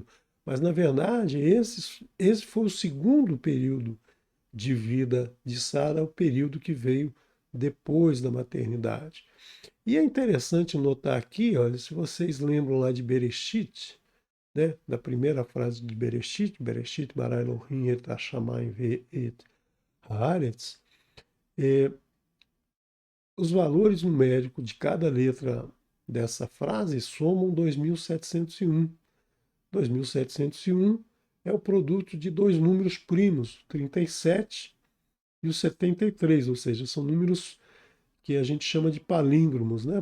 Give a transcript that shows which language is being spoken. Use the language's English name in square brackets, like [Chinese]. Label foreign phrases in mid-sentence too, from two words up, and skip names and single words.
[Portuguese] Mas na verdade esse foi o segundo período de vida de Sara, o período que veio depois da maternidade. E é interessante notar aqui, olha, se vocês lembram lá de Bereshit, né, da primeira frase de Bereshit, [Hebrew] בראשית ברא אלוהים את השמים ואת הארץ, [Portuguese] é, os valores numéricos de cada letra dessa frase somam 2701. 2701 é o produto de dois números primos, 37 e o 73, ou seja, são números que a gente chama de palíndromos, né?